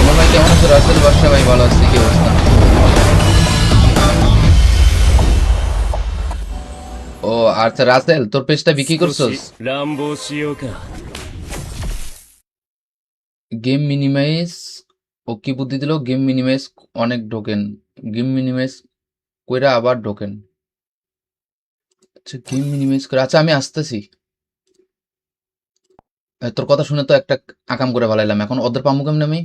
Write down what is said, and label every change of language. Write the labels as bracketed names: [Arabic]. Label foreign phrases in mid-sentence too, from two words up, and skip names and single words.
[Bangla] কেমন আছো রাসেল বাদশা? ভাই ভালো আছি, কি অবস্থা? ও আচ্ছা রাসেল, তোর পেজটা বিক্রি [Japanese] 少 [Bangla] করছস? [Japanese] し乱暴しようか。 [English] game minimize [Bangla] ও কি বুদ্ধি দিল? [English] game minimize [Bangla] অনেক ঢোকেন, [English] game minimize [Bangla] কইরা আবার ঢোকেন। আচ্ছা [English] game minimize [Bangla] করে, আচ্ছা আমি আসতেছি। তোর কথা শুনে তো একটা আকাম করে ভালাইলাম, এখন ওদের পামু কেমনে আমি?